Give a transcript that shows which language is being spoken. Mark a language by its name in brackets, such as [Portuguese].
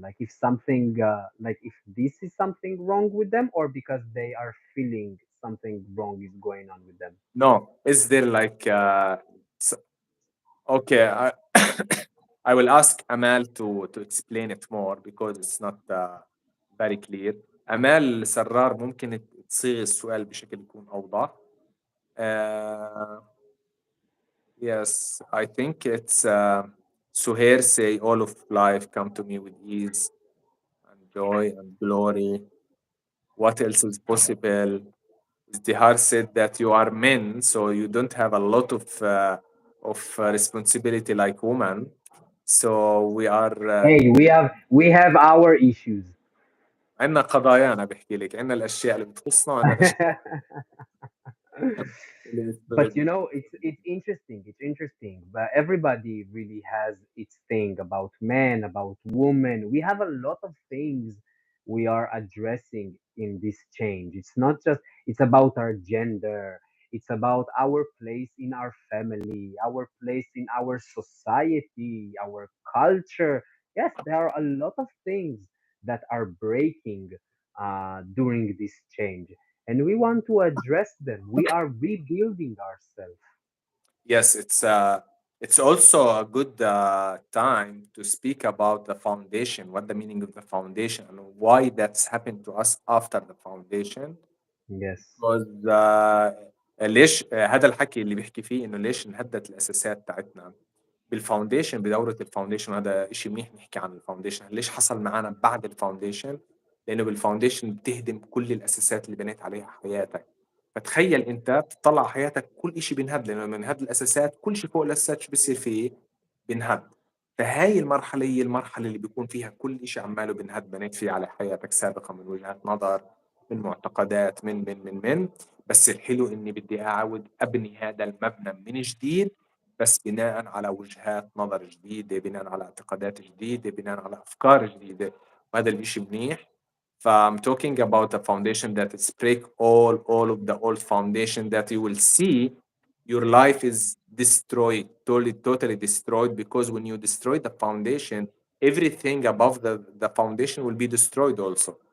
[English] Like if something, like if this is something wrong with them, or because they are feeling something wrong is going on with them. No, is there like okay, I will ask Amal to explain it more because it's not very clear. [Arabic] Amal سرار ممكن تصيغ السؤال بشكل يكون أوضح. [English] Uh, yes, I think it's Suhair say all of life come to me with ease and joy and glory. What else is possible? Izdihar said that you are men, so you don't have a lot of responsibility like women. So we are Hey, we have our issues. [Arabic] عندنا قضايانا بحكي لك عندنا الأشياء اللي بتخصنا وعندنا الأشياء اللي [English] But [Arabic] بتبعدنا. [English] it's interesting. It's interesting. But everybody really has its thing about men, about women. We have a lot of things we are addressing in this change. It's not just it's about our gender. It's about our place in our family, our place in our society, our culture. Yes, there are a lot of things that are breaking during this change, and we want to address them. We are rebuilding ourselves. Yes, it's also a good time to speak about the foundation, what the meaning of the foundation, and why that's happened to us after the foundation. Yes, because [Arabic] ليش هذا الحكي اللي بيحكي فيه انه ليش انهدت الاساسات تاعتنا بالفاونديشن، بدورة الفاونديشن. هذا إشي منيح نحكي عن الفاونديشن، ليش حصل معنا بعد الفاونديشن؟ لأنه بالفاونديشن بتهدم كل الأساسات اللي بنيت عليها حياتك. فتخيل أنت بتطلع على حياتك كل إشي بينهد، لأنه من هاد الأساسات كل شيء فوق الأساسات شو بيصير فيه؟ بينهد. فهاي المرحلة هي المرحلة اللي بيكون فيها كل إشي عماله بينهد بنيت فيه على حياتك سابقا من وجهات نظر، من معتقدات، من بس الحلو إني بدي أعاود أبني هذا المبنى من جديد، بس بناء على وجهات نظر جديدة، بناء على اعتقادات جديدة، بناء على أفكار جديدة، وهذا الإشي منيح. [English] I'm talking about a foundation that is break all of the old foundation that you will see your life is destroyed, totally destroyed, because when you destroy the foundation, everything above the foundation will be destroyed also.